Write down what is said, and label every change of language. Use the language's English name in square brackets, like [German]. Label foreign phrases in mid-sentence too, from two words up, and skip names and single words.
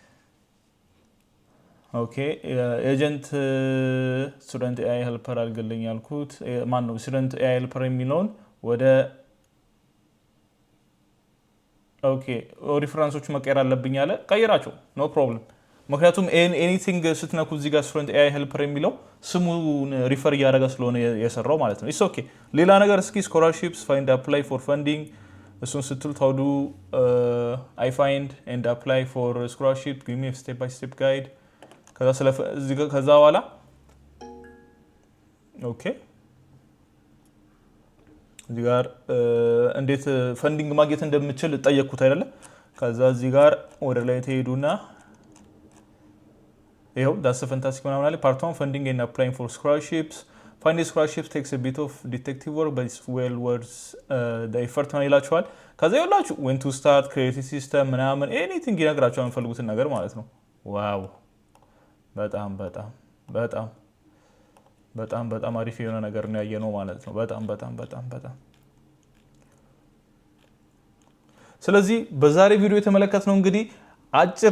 [Amharic] ኦኬ [English] agent student AI helper [Amharic] አድርግልኝ ያልኩት ማን ነው [English] student AI helper [Amharic] የሚለውን ወደ ኦኬ ሪፈረንሶቹ መቀየር አለብኝ አለ ቀይራቸው [English] no problem [Amharic] ምክንያቱም ኤኒቲንግ ስትነኩ እዚህ ጋር [English] student AI helper [Amharic] የሚለው ስሙን ሪፈር እያደረገ ስለሆነ የሰራው ማለት ነው [English] it's okay [Amharic] ሌላ ነገር እስኪ [English] scholarships find apply for funding [Amharic] እሱን ስትሉት [English] how do I find and apply for scholarship give me a step by step guide [Amharic] ከዛ በኋላ ኦኬ እዚህ ጋር እንዴት ፈንዲንግ ማግኘት እንደምችል ጠየቅኩት አይደለ ከዛ እዚህ ጋር ወደ ላይ ተሄዱና ይሄው [English] that's a fantastic one [Amharic] አለ [English] part 1 funding and applying for scholarships finding scholarships takes a bit of detective work but it's well worth the effort [Amharic] ነው ይላችኋል ከዛ ይላችሁ [English] when to start creative system [Amharic] ምናምን anything ይነግራችኋል የምፈልጉትን ነገር ማለት ነው ዋው በጣም አሪፍ የሆነ ነገር ነው ያየነው ማለት ነው በጣም ስለዚህ በዛሬ ቪዲዮ የተመለከትነው እንግዲህ አጭር